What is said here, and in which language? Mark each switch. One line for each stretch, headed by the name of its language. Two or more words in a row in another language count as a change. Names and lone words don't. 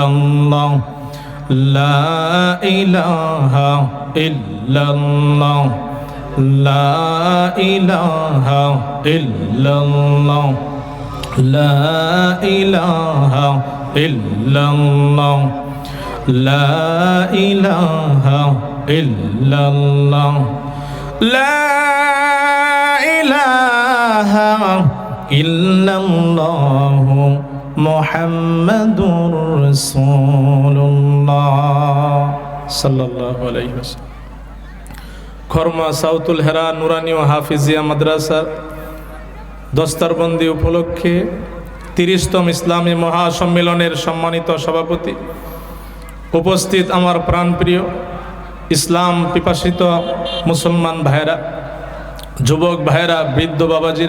Arabic: اللہ لا الہ الا اللہ لا الہ الا اللہ لا الہ الا اللہ لا الہ الا اللہ لا الہ الا اللہ محمد رسول اللہ صلى الله عليه وسلم.
Bangla: খরমা সাউতুল হেরা নুরানি ও হাফিজিয়া মাদ্রাসার দস্তারবন্দি উপলক্ষে ৩০তম ইসলামী মহাসম্মেলনের সম্মানিত সভাপতি, উপস্থিত আমার প্রাণপ্রিয় ইসলাম পিপাসিত মুসলমান ভাইরা, যুবক ভাইরা, বৃদ্ধ বাবাজিরা,